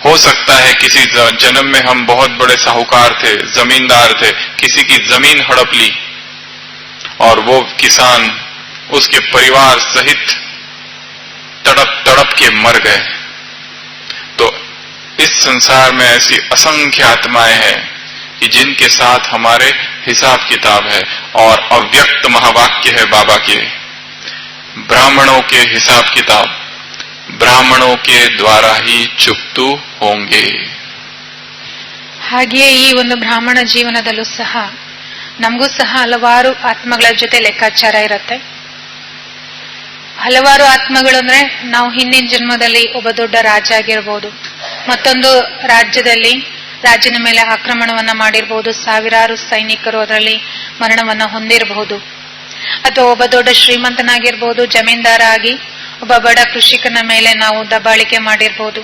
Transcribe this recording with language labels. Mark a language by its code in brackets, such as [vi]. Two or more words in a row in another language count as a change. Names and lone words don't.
[hi] हो सकता है किसी जन्म में हम बहुत बड़े साहूकार थे, जमींदार थे, किसी की जमीन हड़प ली और वो किसान उसके परिवार सहित तड़प तड़प के मर गए। तो इस संसार में ऐसी असंख्य आत्माएं हैं कि जिनके साथ हमारे हिसाब किताब है, और अव्यक्त महावाक्य है बाबा के, ब्राह्मणों के हिसाब किताब ब्राह्मणों के द्वारा ही चुक्तू होंगे. [kn] ಹಾಗೆಯೇ ಈ ಒಂದು ಬ್ರಾಹ್ಮಣ ಜೀವನದಲ್ಲೂ ಸಹ ನಮಗೂ ಸಹ ಹಲವಾರು ಆತ್ಮಗಳ ಜೊತೆ ಲೆಕ್ಕಾಚಾರ ಇರುತ್ತೆ. ಹಲವಾರು ಆತ್ಮಗಳು ಅಂದ್ರೆ ನಾವು ಹಿಂದಿನ ಜನ್ಮದಲ್ಲಿ ಒಬ್ಬ ದೊಡ್ಡ ರಾಜ ಆಗಿರ್ಬೋದು, ಮತ್ತೊಂದು ರಾಜ್ಯದಲ್ಲಿ ರಾಜ್ಯದ ಮೇಲೆ ಆಕ್ರಮಣವನ್ನ ಮಾಡಿರಬಹುದು, ಸಾವಿರಾರು ಸೈನಿಕರು ಅದರಲ್ಲಿ ಮರಣವನ್ನ ಹೊಂದಿರಬಹುದು, ಅಥವಾ ಒಬ್ಬ ದೊಡ್ಡ ಶ್ರೀಮಂತನಾಗಿರ್ಬೋದು, ಜಮೀನ್ದಾರ ಆಗಿ ಒಬ್ಬ ಬಡ ಕೃಷಿಕನ ಮೇಲೆ ನಾವು ದಬ್ಬಾಳಿಕೆ ಮಾಡಿರ್ಬೋದು.